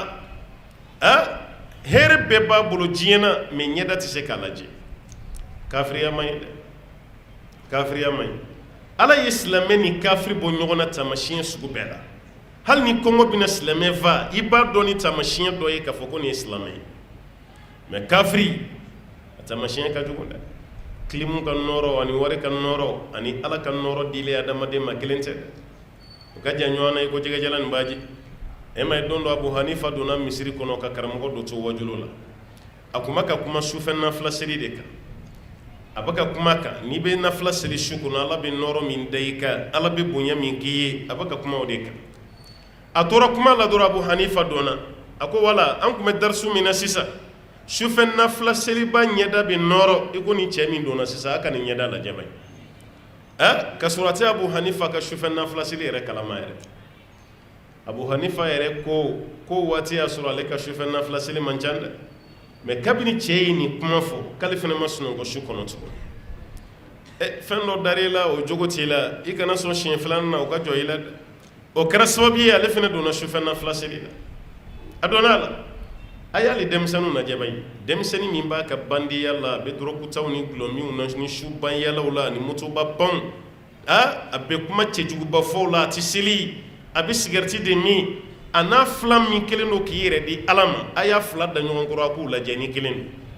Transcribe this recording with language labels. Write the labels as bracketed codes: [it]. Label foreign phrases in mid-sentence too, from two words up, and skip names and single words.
[bm] kan hɛrɛ bɛɛ b'a bolo diɲɛ na mais ɲɛda tɛ se k'a lajɛ kafiriya man ɲi dɛ kafiriya man ɲi ala ye silamɛ ni kafiri bɔ ɲɔgɔn na taamasiyɛn sugu bɛɛ la hali ni kɔngɔ bɛna silamɛ fa i b'a dɔn ni taamasiyɛn dɔ ye k'a fɔ ko nin ye silamɛ ye mais kafiri a taamasiyɛn ka jugu dɛ kilimu ka nɔɔrɔ ani wari ka nɔɔrɔ ani ala ka nɔɔrɔ dilen adamaden ma kelen tɛ dɛ o ka jan ɲɔgɔn na i ko jɛgɛjalan nin b'a ji e ma ye don dɔ abu hanifa donna misiri kɔnɔ ka karamɔgɔ dɔ to wajulo la a tun bɛ ka kuma sufɛ nafila seli de kan a bɛ ka kuma kan n'i bɛ nafila seli su kɔnɔ ala bɛ nɔɔrɔ min da i kan ala bɛ bonya min k'i ye a bɛ ka kuma o de kan a tora kuma la dɔrɔn abu hanifa donna a ko wala an tun bɛ darisu min na sisan sufɛ nafila seliba ɲɛda bɛ nɔɔrɔ i ko ni cɛ min donna sisan a ka nin ɲɛda lajɛ ba ye ka sɔrɔ a tɛ abu hanifa ka sufɛ nafila seli yɛrɛ kalama yɛrɛ abu hanifa yɛrɛ ko waati y'a sɔrɔ ale ka sufɛ nafila seli man ca dɛ mais kabini cɛ ye nin kuma fɔ k'ale fana ma sunɔgɔ su kɔnɔ tugun fɛn dɔ dar'i la o jogo t'i la i kana sɔn siɲɛ filanan na o ka jɔ i la dɛ o kɛra sababu ye ale fana donna sufɛ nafila seli la a donna a la a y'ale denmisɛnninw lajɛ ba ye denmisɛnnin min b'a ka bandiya la a bɛ dɔrɔkutaw ni gulɔmiw na ni subanyalaw la ni motoba panw a bɛ kuma cɛjuguba fɔw la a tɛ seli a bɛ sigarɛti de min a n'a fila min kelen don k'i yɛrɛ di ala ma a y'a fila da ɲɔgɔn kɔrɔ a k'u lajɛ ni kelen don